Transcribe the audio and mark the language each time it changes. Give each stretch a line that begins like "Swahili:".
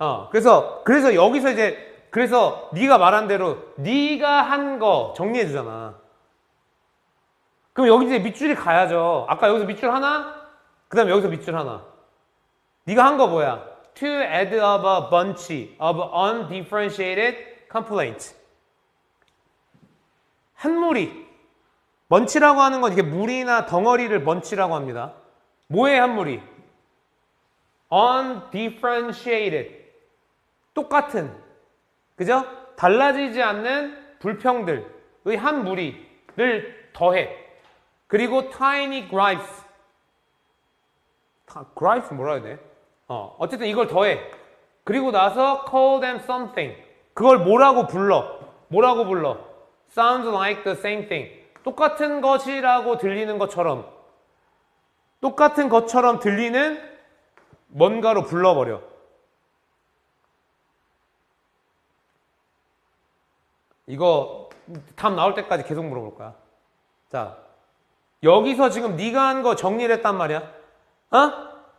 Korean: 그래서 여기서 이제, 그래서 네가 말한 대로 네가 한 거 정리해 주잖아. 그럼 여기 이제 밑줄이 가야죠. 아까 여기서 밑줄 하나, 그 다음에 여기서 밑줄 하나. 네가 한 거 뭐야?
English: To add up a bunch of undifferentiated complaints.
Korean: 한 무리. 먼치라고 하는 건 이게 무리나 덩어리를 먼치라고 합니다. 뭐의 한 무리? undifferentiated. 똑같은. 그죠? 달라지지 않는 불평들의 한 무리를 더해. 그리고
English: tiny gripes.
Korean: gripes 뭐라 해야 돼? 어쨌든 이걸 더해. 그리고 나서
English: call them something.
Korean: 그걸 뭐라고 불러? 뭐라고 불러?
English: Sounds like the same thing.
Korean: 똑같은 것이라고 들리는 것처럼. 똑같은 것처럼 들리는 뭔가로 불러버려. 이거 답 나올 때까지 계속 물어볼 거야. 자, 여기서 지금 네가 한 거 정리를 했단 말이야. 어?